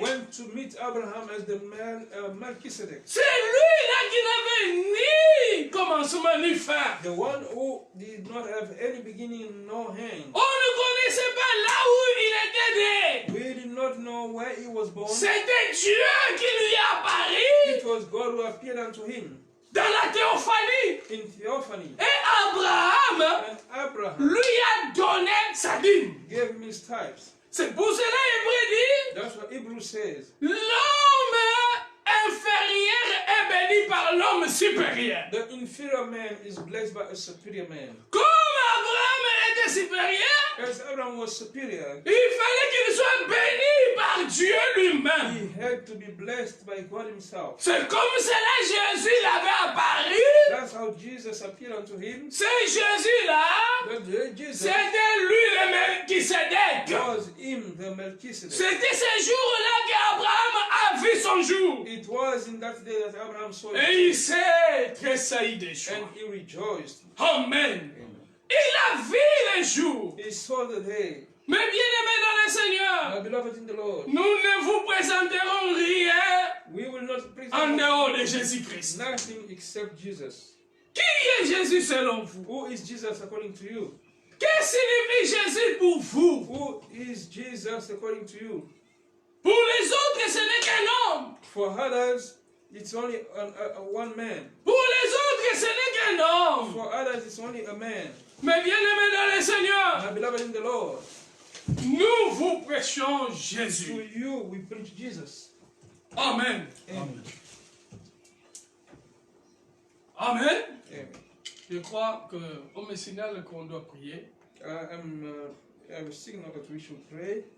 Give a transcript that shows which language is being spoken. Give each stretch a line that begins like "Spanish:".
English: went to meet Abraham as the man Melchizedek,
French: C'est lui-là qui n'avait ni commencement ni fin.
English: the one who did not have any beginning nor end.
French: On ne connaissait pas là où il était né.
English: We did not know where he was born.
French: C'était Dieu qui lui est apparu
English: It was God who appeared unto him
French: dans la théophanie.
English: in theophany.
French: Et Abraham
English: And Abraham
French: lui a donné sa dîme.
English: gave him his types.
French: C'est pour cela Hébreu dit,
English: That's what Hebrew says.
French: l'homme inférieur est béni par l'homme supérieur.
English: The inferior man is blessed by a superior man.
French: Comme Abraham était supérieur,
English: As Abraham was superior,
French: il fallait qu'il soit béni par Dieu lui-même.
English: he had to be blessed by God himself.
French: C'est comme cela Jésus l'avait apparu.
English: That's how Jesus appeared unto him.
French: C'est Jésus-là,
English: But Jesus
French: c'était lui le Melchisedec.
English: was him, the Melchizedek.
French: C'était ce jour-là qu'Abraham a vu son jour.
English: It was in that day that Abraham saw
French: Et
English: it,
French: il s'est tressailli des joie.
English: and he rejoiced.
French: Amen. Il a vu les jours.
English: He saw the day.
French: Mais bien-aimés dans le Seigneur,
English: My beloved in the Lord,
French: nous ne vous présenterons rien
English: we will not
French: en
English: present
French: dehors de Jésus-Christ.
English: nothing except Jesus.
French: Qui est Jésus selon vous?
English: Who is Jesus according to you?
French: Que signifie Jésus pour vous?
English: Who is Jesus according to you?
French: Pour les autres, ce n'est qu'un homme.
English: For others, it's only one man.
French: Pour les autres, ce n'est qu'un homme.
English: For others, it's only a man.
French: Mais bien-aimés dans le Seigneur,
English: My beloved in the Lord,
French: nous vous prêchons
English: to
French: Jésus.
English: you we preach Jesus. Amen. Amen. Amen. Amen.
French: Je crois qu'on me signale qu'on doit prier.
English: I'm signal that we should pray.